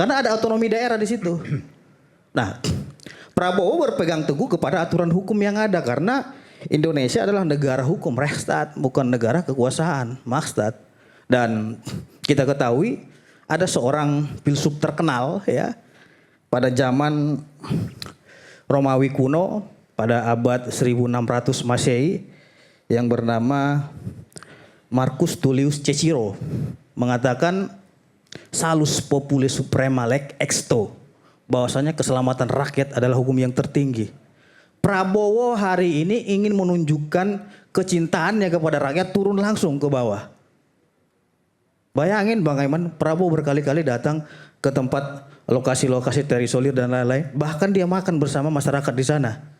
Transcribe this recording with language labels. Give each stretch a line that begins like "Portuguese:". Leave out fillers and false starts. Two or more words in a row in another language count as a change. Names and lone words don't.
Indonesian: Karena ada otonomi daerah di situ. Nah, Prabowo berpegang teguh kepada aturan hukum yang ada karena Indonesia adalah negara hukum, Rechtsstaat, bukan negara kekuasaan, Machtsstaat. Dan kita ketahui ada seorang filsuf terkenal ya pada zaman Romawi kuno pada abad 1600 Masehi yang bernama Marcus Tullius Cicero mengatakan
Latin: salus populi suprema lex exto,
Indonesian: bahwasanya keselamatan rakyat adalah hukum yang tertinggi. Prabowo hari ini ingin menunjukkan kecintaannya kepada rakyat turun langsung ke bawah. Bayangin Bang Aiman, Prabowo berkali-kali datang ke tempat lokasi-lokasi terisolir dan lain-lain, bahkan dia makan bersama masyarakat di sana.